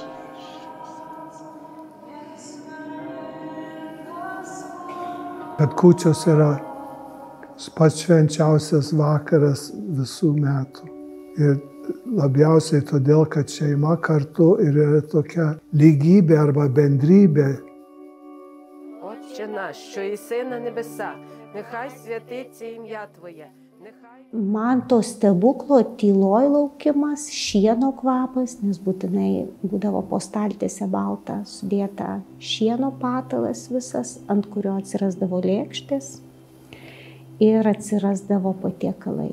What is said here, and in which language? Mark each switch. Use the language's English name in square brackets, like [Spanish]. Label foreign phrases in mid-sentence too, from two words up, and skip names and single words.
[Lithuanian] Bet kūčios yra pats švenčiausias vakaras visų metų. Ir labiausiai todėl, kad šeima kartu ir yra tokia lygybė arba bendrybė. [Ukrainian] Отче наш, що єси на небесах, нехай святиться ім'я Твоє. [Lithuanian] Man to stebuklo tyloj laukimas, šieno kvapas, nes būtinai būdavo po staltiese balta sudėta šieno patalas visas, ant kurio atsirasdavo lėkštės ir atsirasdavo patiekalai.